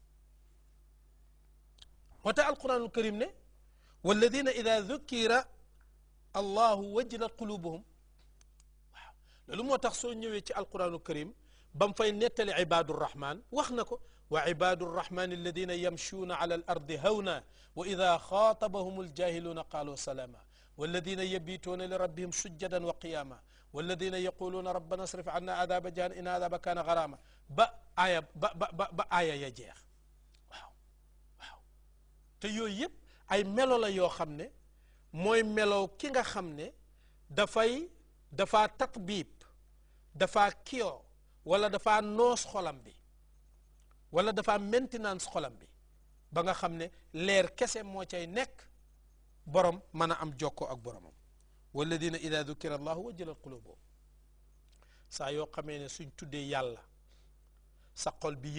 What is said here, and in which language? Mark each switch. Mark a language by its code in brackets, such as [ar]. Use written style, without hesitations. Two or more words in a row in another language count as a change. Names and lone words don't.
[wo] moo tax alquranul karim ne [ar] والذين إذا ذكر الله وجلت قلوبهم [wo] waaw loolu moo tax soo ñëwee ci alquranul karim ba mu fay nettali ibadu rahman wax na ko [ar] وعباد الرحمن الذين يمشون على الأرض هونا وإذا خاطبهم الجاهلون قالوا سلاما والذين يبيتون لربهم سجدا وقياما والذين يقولون ربنا اصرف عنا عذاب جهنم إن عذاب كان غراما [wo] ba aaya ya jeex waaw te yooyu yëpp ay melo la yoo xam ne mooy melo ki nga xam ne dafa tatbiib dafa kiyoo wala dafa noos xolam bi wala dafa maintenance xolam bi ba nga xam ne leer kese moo cay nekk borom mën a am jokkoo ak boromam [ar] والذين إذا ذكر الله وجلت قلوبهم [wo] saa yoo xamee ne suñ tuddee yàlla sa xol bi